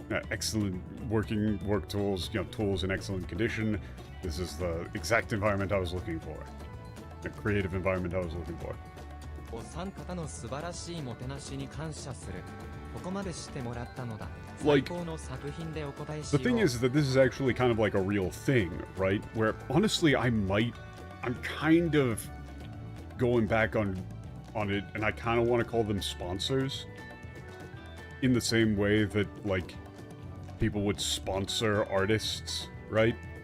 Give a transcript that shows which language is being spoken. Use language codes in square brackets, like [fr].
[en] Excellent work tools, tools in excellent condition. This is the exact environment I was looking for. The creative environment I was looking for. [ja] お三方の素晴らしいもてなしに感謝する。ここまでしてもらったのだ。最高の作品でお答えしよう。 [en] The thing is that this is actually kind of like a real thing, right? Where honestly, I'm kind of going back on it, and I kind of want to call them sponsors. In the same way that, like, people would sponsor artists, right?